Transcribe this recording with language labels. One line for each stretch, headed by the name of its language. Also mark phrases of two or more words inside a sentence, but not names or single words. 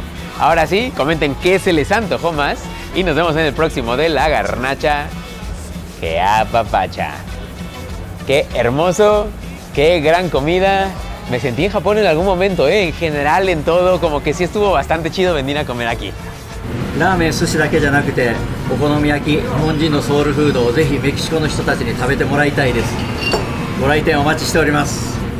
Spanish: Ahora sí, comenten qué se les antojó más y nos vemos en el próximo de La Garnacha que apapacha. Qué hermoso, qué gran comida. Me sentí en Japón en algún momento, en general, en todo, como que sí estuvo bastante chido venir a comer aquí.
Japanese: ラーメン、寿司だけじゃなくてお好み焼き、日本人のソウルフードをぜひメキシコの人たちに食べてもらいたいです。ご来店お待ちしております。